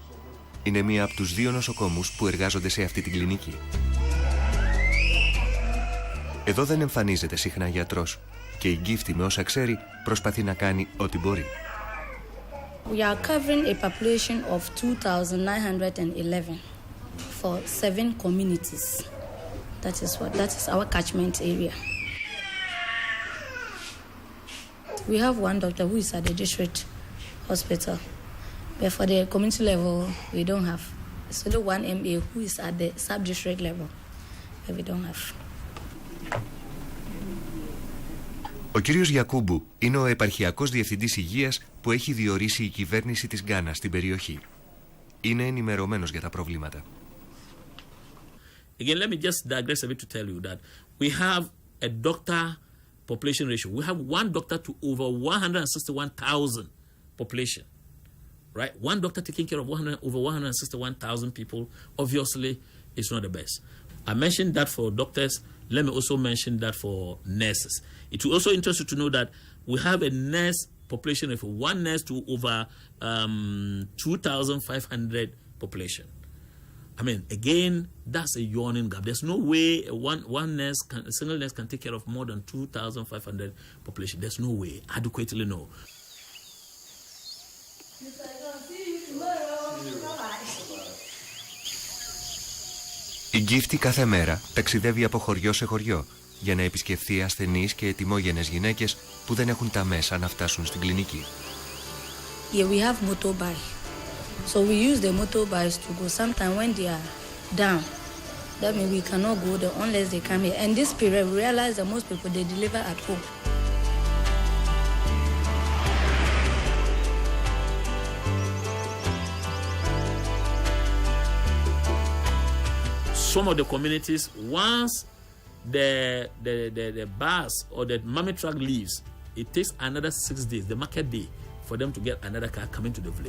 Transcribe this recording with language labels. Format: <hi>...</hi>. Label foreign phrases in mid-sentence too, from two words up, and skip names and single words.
<el>Είναι μία από τους 2 νοσοκόμους που εργάζονται σε αυτή την κλινική. Εδώ δεν εμφανίζεται συχνά γιατρός και η Γκίφτη με όσα ξέρει προσπαθεί να κάνει ό,τι μπορεί.</el> <en>We are covering a population of 2,911 for 7 communities. That is our catchment area. We have one doctor who is at the district hospital, but for the community level, we don't have. It's only one MA who is at the sub-district level, but we don't have.</en> <el>Ο κύριος Γιακούμπου είναι ο επαρχιακός διευθυντής υγείας που έχει διορίσει η κυβέρνηση της Γκάνα στην περιοχή. Είναι ενημερωμένος για τα προβλήματα.</el> <en>Again, let me just digress a bit to tell you that we have a doctor population ratio. We have one doctor to over 161,000 population, right? One doctor taking care of over 161,000 people, obviously, is not the best. I mentioned that for doctors. Let me also mention that for nurses. It will also interest you to know that we have a nurse population of 1 nurse to over 2,500 population. I mean, again, that's a yawning gap. There's no way a single nurse can take care of more than 2,500 population. There's no way, adequately no.</en> <el>Η Γκίφτη κάθε μέρα ταξιδεύει από χωριό σε χωριό για να επισκεφθεί ασθενείς και ετοιμόγενες γυναίκες που δεν έχουν τα μέσα να φτάσουν στην κλινική.</el> <en>Here we have motorbike. So we use the motorbikes to go. Sometimes when they are down, that means we cannot go there unless they come here. And this period, we realize that most people, they deliver at home. Some of the communities, once the bus or the mammy truck leaves, it takes another 6 days, the market day, for them to get another car coming to the village.</en>